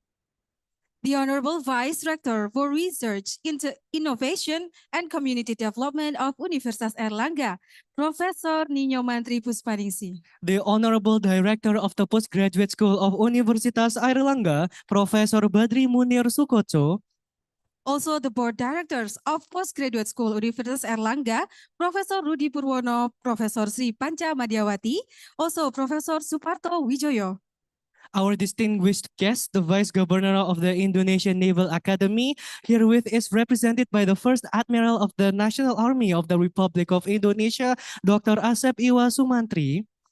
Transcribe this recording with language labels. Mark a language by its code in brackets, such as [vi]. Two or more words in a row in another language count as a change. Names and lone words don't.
[en] The Honorable Vice Rector for Research into Innovation and Community Development of Universitas Airlangga, Professor Nino Mantri Puspaningsi. The Honorable Director of the Postgraduate School of Universitas Airlangga, Professor Badri Munir Sukoco. Also, the Board Directors of Postgraduate School Universitas Airlangga, Professor Rudi Purwono, Professor Sri Panca Madiawati, also Professor Suparto Wijoyo. Our distinguished guest, the Vice Governor of the Indonesian Naval Academy, herewith is represented by the First Admiral of the National Army of the Republic of Indonesia, Dr. Asep Iwa Sumantri.